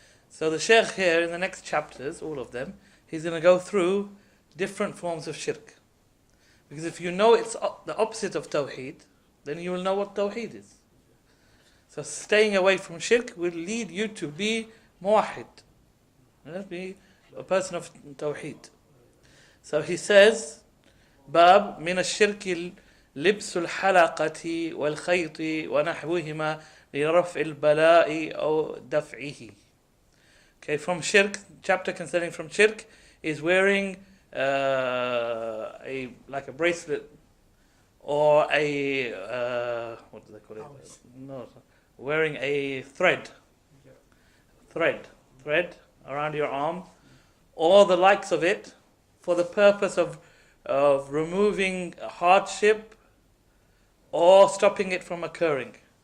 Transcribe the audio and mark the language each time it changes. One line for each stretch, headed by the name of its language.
English: So the Shaykh here in the next chapters, all of them, he's going to go through different forms of shirk. Because if you know it's the opposite of Tawheed, then you will know what Tawheed is. So staying away from shirk will lead you to be muwahid. Be a person of Tawheed. So he says,
Arabic: Bab min ash-shirki لبس الحلقة والخيط ونحوهما لرفع البلاء أو دفعه.
English: Okay, from shirk, chapter concerning from shirk is wearing like a bracelet or a what do they call it? No, wearing a thread around your arm, or the likes of it, for the purpose of removing a hardship or stopping it from occurring.